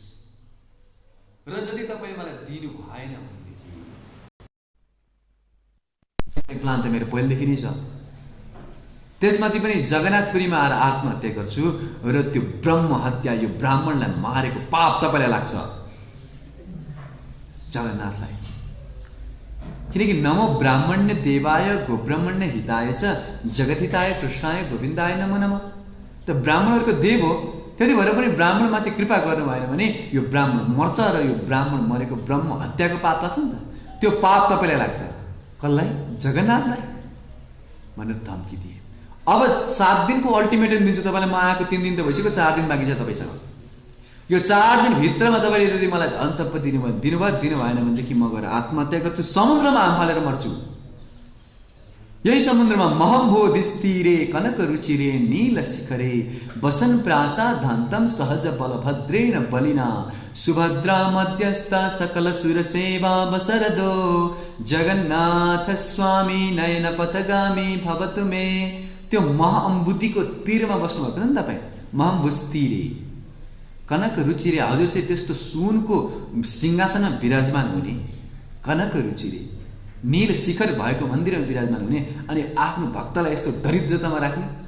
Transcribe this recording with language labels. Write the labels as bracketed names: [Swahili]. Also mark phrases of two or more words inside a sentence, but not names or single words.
[Nepali] र यदि तपाईँ मलाई दिनु भएन भनेदेखि प्लान त मेरो पहिलेदेखि नै छ, त्यसमाथि पनि जगन्नाथपुरीमा आएर आत्महत्या गर्छु र त्यो ब्रह्म हत्या, यो ब्राह्मणलाई मारेको पाप तपाईँलाई लाग्छ? जगन्नाथलाई। [Sanskrit] किनकि नमो ब्राह्मण्य देवाय गोब्राह्मण्य हिताय च जगतहिताय कृष्णाय गोविन्दाय नमो नमः। [Nepali] त ब्राह्मणहरूको देव हो, त्यति भएर पनि ब्राह्मणमाथि कृपा गर्नु भएन भने यो ब्राह्मण मर्छ र यो ब्राह्मण मरेको ब्रह्म हत्याको पाप लाग्छ नि त। त्यो पाप तपाईँलाई लाग्छ। कसलाई? जगन्नाथलाई भनेर धम्की दिए। अब 7 दिनको अल्टिमेटम दिन्छु तपाईँलाई, म आएको 3 दिन त भइसक्यो, 4 दिन बाँकी छ तपाईँसँग। यो 4 दिनभित्रमा तपाईँले यदि मलाई धन सम्पत्ति दिनु भएन भनेदेखि म गएर आत्महत्या गर्छु, समुद्रमा हामफालेर मर्छु। यही समुद्रमा [Sanskrit] महम्बोधिस्तीरे कनक रुचिरे नील शिखरे वसन प्रासादान्तम सहज बलभद्रेण बलिना सुभद्रा मध्यस्थ सकल सुर सेवा बसरदो जगन्नाथ स्वामी नयन पथगामी भवतु मे। [Nepali] त्यो महाअम्बुदीको तीरमा बस्नु भएको नि तपाईँ, [Sanskrit] महम्बुस्तीरे कनक रुचिरे। [Nepali] हजुर चाहिँ त्यस्तो सुनको सिंहासनमा विराजमान हुने, [Sanskrit] कनक रुचिरे [Nepali] नील शिखर भएको मन्दिरमा विराजमान हुने, अनि आफ्नो भक्तलाई यस्तो दरिद्रतामा राख्ने।